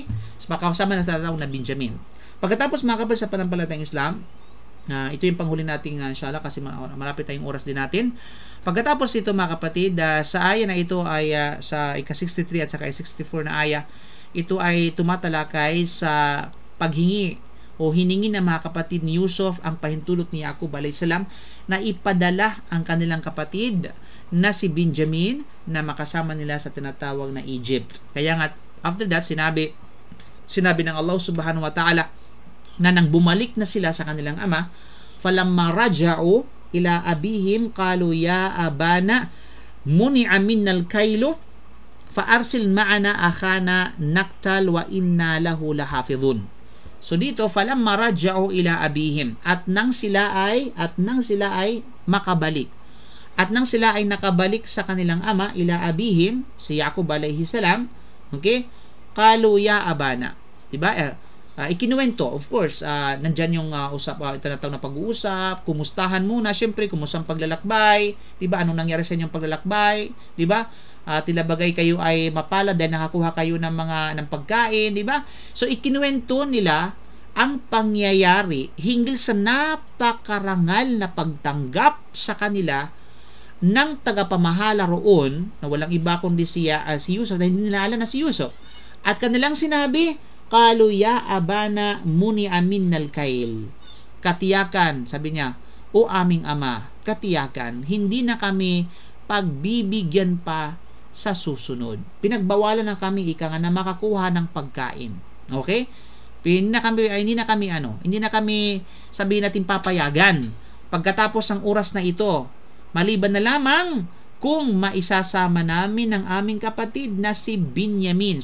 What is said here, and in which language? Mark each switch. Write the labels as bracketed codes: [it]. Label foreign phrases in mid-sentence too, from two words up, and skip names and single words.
[tl] So, kasama na sa tawag na Benjamin. Pagkatapos mga kapatid sa panampalatayang Islam, ito yung panghuli nating inshallah kasi malapit tayong oras din natin. Pagkatapos ito mga kapatid, sa aya na ito ay sa ika-63 at saka ika-64 na aya, ito ay tumatalakay sa paghingi o hiningi ng mga kapatid ni Yusuf ang pahintulot ni Yaqub [ar] عليه السلام [tl] na ipadala ang kanilang kapatid na si Benjamin na makasama nila sa tinatawag na Egypt. Kaya nga, [en] after that, [tl] sinabi ng Allah [ar] سبحانه وتعالى [tl] na nang bumalik na sila sa kanilang ama, [ar] فلما رجعوا إلى أبيهم قالوا يا أبانا منع منا الكيل فأرسل معنا أخانا نكتل وإنا له لحافظون. So dito, فلما رجعوا إلى أبيهم, [tl] at nang sila ay makabalik. At nang sila ay nakabalik sa kanilang ama, [ar] إلى أبيهم, [tl] si Yaqub [ar] عليه السلام, [tl] okay? [ar] قالوا يا أبانا. Diba? [tl] Ikinuwento, [en] of course, [tl] nandyan yung tinatawag na pag-uusap, kumustahan muna, syempre, kumusta ang paglalakbay, diba? Anong nangyari sa inyong paglalakbay, diba? Tila bagay kayo ay mapalad dahil nakakuha kayo ng pagkain, diba? So, ikinuwento nila ang pangyayari hinggil sa napakarangal na pagtanggap sa kanila ng tagapamahala roon na walang iba kundi si Yusuf, dahil hindi nila alam na si Yusuf. At kanilang sinabi, [ar] قالوا يا أبانا منع منا الكيل. [tl] Katiyakan, sabi niya, o aming ama, katiyakan, hindi na kami pagbibigyan pa sa susunod. Pinagbawalan na kami na makakuha ng pagkain. Okay? Hindi na kami sabihin natin papayagan pagkatapos ng oras na ito, maliban na lamang kung maisasama namin ang aming kapatid na si Benjamin.